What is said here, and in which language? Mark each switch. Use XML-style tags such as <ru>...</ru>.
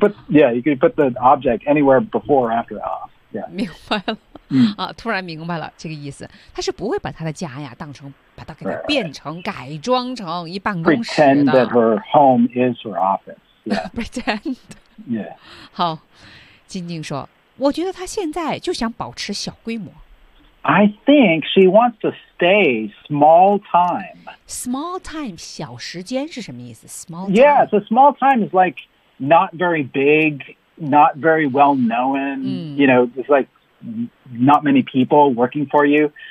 <en>Yeah, you can put the object anywhere before or after off. Yeah.</en> <zh>明白了、啊，突然明白了这个意思。他是不会把他的家呀当成把它给它变成、</zh> <en>right.</en> <zh>改装成一办公室的。</zh> <en>Pretend that her home is her office. Yeah. Pretend. Yeah.</en> <zh>好，静静说。我觉得她现在就想保持小规模。</zh> <en>I think she wants to stay small time.</en> <zh>Small time, 小时间是什么意思 ？Small time.</zh> <en>Yeah, so small time is like not very big, not very well known.、 Mm. You know, it's like not many people working for you.</en>